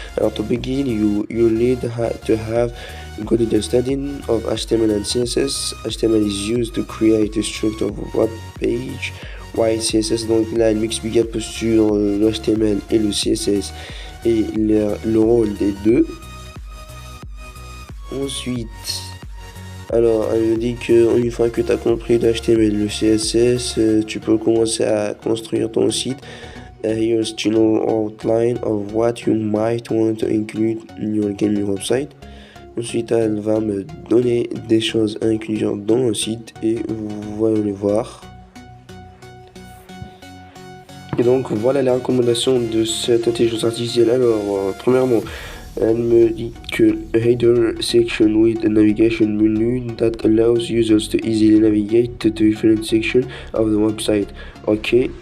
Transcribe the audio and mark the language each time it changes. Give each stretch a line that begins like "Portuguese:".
English: Alors to begin, you need to have good understanding of HTML and CSS. HTML is used to create a structure of a web page, while CSS,
French: donc là elle m'explique un peu sur le HTML et le CSS et le rôle des deux. Ensuite, alors, elle me dit qu'une fois que tu as compris le HTML et le CSS, tu peux commencer à construire ton site.
English: Here's general outline of what you might want to include in your gaming website.
French: Ensuite, elle va me donner des choses à inclure dans le site et vous allez les voir. Et donc, voilà les recommandations de cette intelligence artificielle. Alors, premièrement, elle me dit que
English: header section with a navigation menu that allows users to easily navigate to different sections of the website. Ok.